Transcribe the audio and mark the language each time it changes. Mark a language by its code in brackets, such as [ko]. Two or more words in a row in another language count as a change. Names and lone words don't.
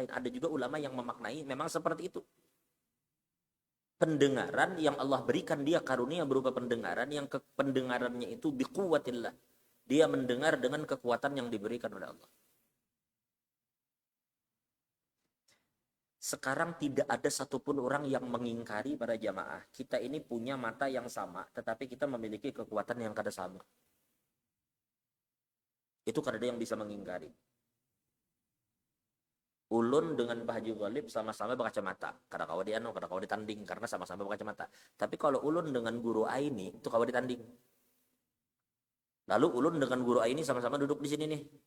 [id] Ada juga ulama yang memaknai memang seperti itu. Pendengaran yang Allah berikan dia karunia berupa pendengaran, yang pendengarannya itu biquwatillah. Dia mendengar dengan kekuatan yang diberikan oleh Allah. Sekarang tidak ada satupun orang yang mengingkari para jamaah. Kita ini punya mata yang sama, tetapi kita memiliki kekuatan yang kada sama. Itu kada ada yang bisa mengingkari. Ulun dengan Pak Haji Ghalib sama-sama berkacamata. [bjn] Kada kawa kada kawa ditanding [id] karena sama-sama berkacamata. Tapi kalau ulun dengan guru Aini itu kawa ditanding. Lalu ulun dengan guru Aini sama-sama duduk di sini nih.